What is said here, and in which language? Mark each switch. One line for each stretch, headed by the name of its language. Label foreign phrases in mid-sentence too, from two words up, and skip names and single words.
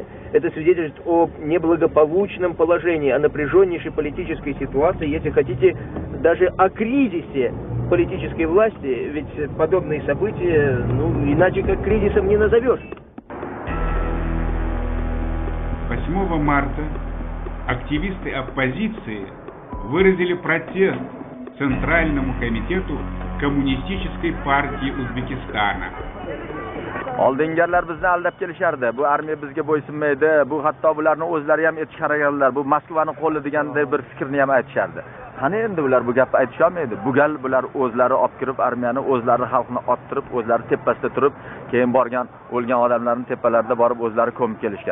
Russian: Это свидетельствует о неблагополучном положении, о напряженнейшей политической ситуации, если хотите, даже о кризисе политической власти, ведь подобные события, иначе как кризисом не назовешь. 8 марта активисты оппозиции выразили протест Центральному комитету Коммунистической партии Узбекистана.
Uzbek: Oldingilar bizni aldab kelishardi. Bu armiya bizga bo'ysunmaydi. Bu hatto bularni o'zlari ham etishga harakat. Bu Moskvaning qo'li deganda bir fikrni ham aytishardi. Qani endi bular bu gapni aytisha olmaydi. Bu gal bular o'zlari olib kirib armiyani, o'zlari xalqni ottirib, o'zlari tepasida turib, keyin borgan o'lgan odamlarning tepalarida borib o'zlari ko'mib kelishgan.